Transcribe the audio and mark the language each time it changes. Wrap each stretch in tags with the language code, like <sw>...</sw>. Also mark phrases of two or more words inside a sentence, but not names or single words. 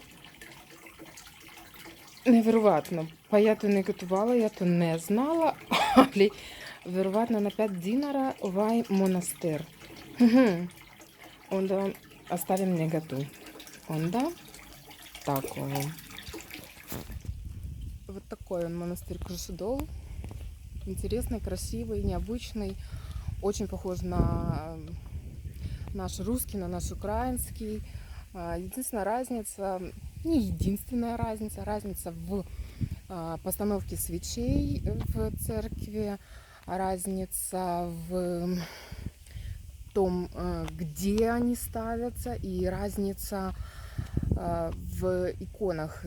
<sr>Nevjerovatno. Pa ja to ne gotovala, ja to ne znala, ali vjerovatno na 5 dinara ovaj monastir. Onda ostavim njega tu. Onda tako.</sr> <ru>Вот такой он монастырь Крушедол. Интересный, красивый, необычный. Очень похож на наш русский, на наш украинский. Единственная разница, не единственная разница, разница в постановке свечей в церкви, разница в том, где они ставятся, и разница в иконах.</ru>